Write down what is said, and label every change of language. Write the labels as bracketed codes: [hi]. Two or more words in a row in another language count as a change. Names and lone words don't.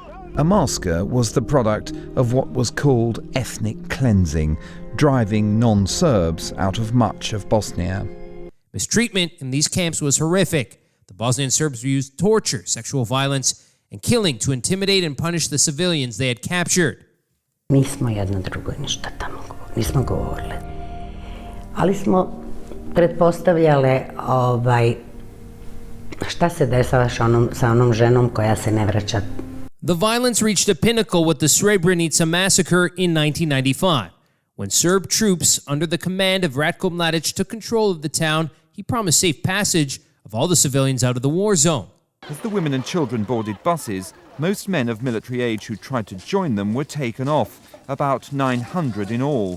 [en] A massacre was the product of what was called ethnic cleansing, driving non-Serbs out of much of Bosnia. Mistreatment in these camps was horrific. The Bosnian Serbs used torture, sexual violence, and killing to intimidate and punish the civilians they had captured. [bs] Nismo jedno drugo ništa tamo, nismo govorile. Ali smo pretpostavljale šta se dešava sa onom ženom koja se ne vraća. [en] The violence reached a pinnacle with the Srebrenica massacre in 1995. When Serb troops under the command of Ratko Mladic took control of the town, he promised safe passage of all the civilians out of the war zone. As the women and children boarded buses, most men of military age who tried to join them were taken off, about 900 in all.